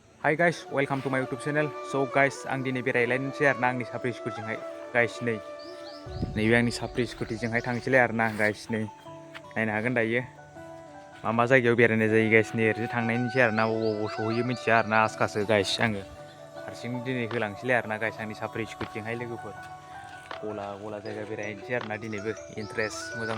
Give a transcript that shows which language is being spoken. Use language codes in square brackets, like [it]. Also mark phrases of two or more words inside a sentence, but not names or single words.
[en] Hi guys, welcome to my YouTube channel. So guys, [brx] आं दिनै बेरायलायनोसै आरोना आंनि साफ्रि स्कुटिजोंहाय गाइस नैबे आंनि साफ्रि स्कुटिजोंहाय थांसैलाय आरोना गाइस नायनो हागोन दायो मा जायगायाव बेरायनाय जायो गाइस ओरैनो थांनायनिसै आरोना बबाव सहैयो मिथिया आरोना आसखासो गाइस आङो हारसिं दिनै होलांसैलाय आरोना गाइस आंनि साफ्रि स्कुटिजोंहाय लोगोफोर गला जायगा बेरायनोसै आरोना दिनैबो इन्टारेस्ट मोजां